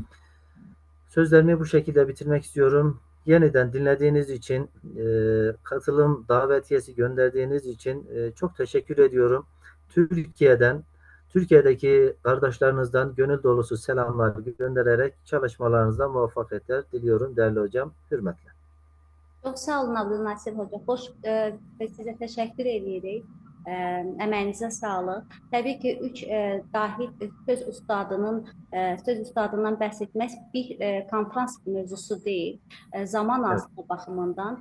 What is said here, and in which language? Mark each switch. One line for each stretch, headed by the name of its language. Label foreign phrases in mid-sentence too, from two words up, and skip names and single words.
Turkish: Sözlerimi bu şekilde bitirmek istiyorum. Yeniden dinlediğiniz için, katılım davetiyesi gönderdiğiniz için çok teşekkür ediyorum. Türkiye'deki kardeşlerinizden gönül dolusu selamlar göndererek çalışmalarınızda muvaffakiyetler diliyorum değerli hocam. Hürmetle.
Azerbaijani: Çox sağ olun Abdülnasir Hoca. Sizə təşəkkür edirik. Əməyinizə sağlıq. Təbii ki, dahi söz ustadından bəhs etmək bir konferans mövzusu deyil, zaman azlığı baxımından.